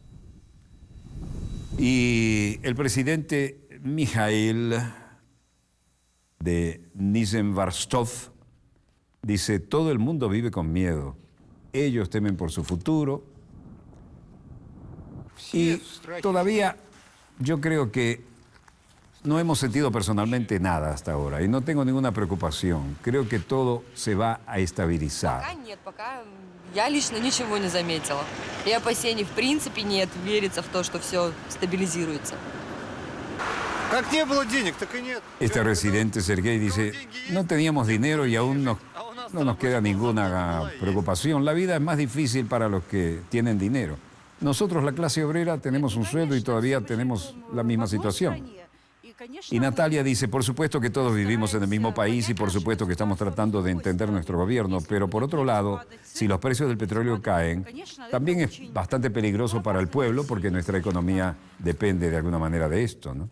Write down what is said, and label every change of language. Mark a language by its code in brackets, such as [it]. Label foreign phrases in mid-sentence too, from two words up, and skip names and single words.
[es] Y el presidente Mikhail de Nizhnevarstov dice, todo el mundo vive con miedo. Ellos temen por su futuro. Y todavía yo creo que no hemos sentido personalmente nada hasta ahora y no tengo ninguna preocupación. Creo que todo se va a estabilizar. [ru] Я лично ничего не заметила. И опасений в принципе нет. Верится в то, что все стабилизируется. Как не было денег, так и нет. [es] Este residente Sergei dice, no teníamos dinero y aún no nos queda ninguna preocupación. La vida es más difícil para los que tienen dinero. Nosotros, la clase obrera, tenemos un sueldo y todavía tenemos la misma situación. Y Natalia dice, por supuesto que todos vivimos en el mismo país y por supuesto que estamos tratando de entender nuestro gobierno, pero por otro lado, si los precios del petróleo caen, también es bastante peligroso para el pueblo porque nuestra economía depende de alguna manera de esto, ¿no?